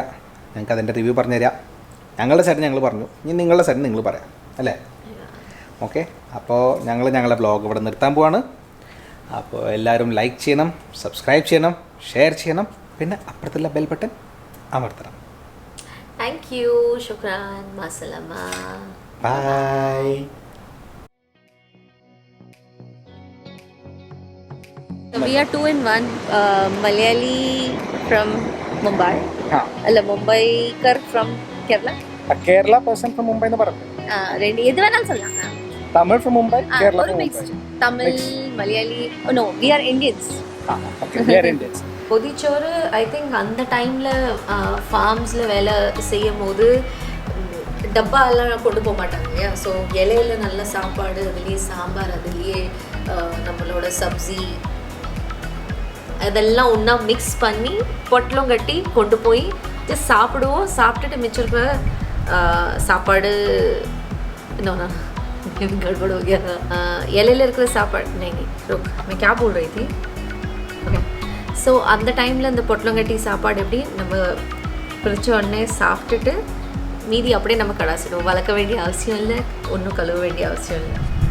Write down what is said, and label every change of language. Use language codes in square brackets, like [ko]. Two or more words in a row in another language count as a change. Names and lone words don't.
[ml] ഞങ്ങൾക്ക് അതിൻ്റെ റിവ്യൂ പറഞ്ഞുതരാം. ഞങ്ങളുടെ സൈഡ് ഞങ്ങൾ പറഞ്ഞു, ഇനി നിങ്ങളുടെ സൈഡ് നിങ്ങൾ പറയാം അല്ലേ? ഓക്കെ, അപ്പോൾ ഞങ്ങളുടെ വ്ളോഗ് ഇവിടെ നിർത്താൻ പോവാണ്. അപ്പോൾ എല്ലാവരും ലൈക്ക് ചെയ്യണം, സബ്സ്ക്രൈബ് ചെയ്യണം, ഷെയർ ചെയ്യണം, പിന്നെ അപ്പുറത്തുള്ള ബെൽ ബട്ടൺ അമർത്തണം. [en] Thank you, [ar] شكرا، مع السلامة. [en] Bye. So we are 2 in 1. Malayali from Mumbai. അല്ല, Mumbaikar from Kerala. Kerala person from Mumbai [ml] എന്ന് പറഞ്ഞു. ഏത് വേണം சொல்லலாம். [en] Tamil from Mumbai, Kerala from Mumbai. Tamil, Malayali. Oh no, we are Indians. Okay, we are Indians. [ta] பொதிச்சோறு [en] I think [ta] அந்த டைமில் ஃபார்ம்ஸில் வேலை செய்யும் போது டப்பா எல்லாம் கொண்டு போக மாட்டாங்க இல்லையா. ஸோ இலையில நல்ல சாப்பாடு, அதுலேயே சாம்பார், அதுலேயே நம்மளோட சப்ஜி அதெல்லாம் ஒன்றா மிக்ஸ் பண்ணி பொட்டலம் கட்டி கொண்டு போய் ஜஸ்ட் சாப்பிடுவோம். சாப்பிட்டுட்டு மிச்சம் இருக்கிற சாப்பாடு இன்னொன்னா [hi] गड़बड़ हो गया. [ta] இலையில இருக்கிற சாப்பாடு [hi] नहीं रुक मैं क्या बोल रही थी. ओके, [ta] ஸோ அந்த டைமில் இந்த பொட்டலங்கட்டி சாப்பாடு எப்படி நம்ம பிரித்த உடனே சாப்பிட்டுட்டு மீதி அப்படியே நம்ம கடாசிடுவோம். வளர்க்க வேண்டிய அவசியம் இல்லை, ஒன்றும் கழுவ வேண்டிய அவசியம் இல்லை.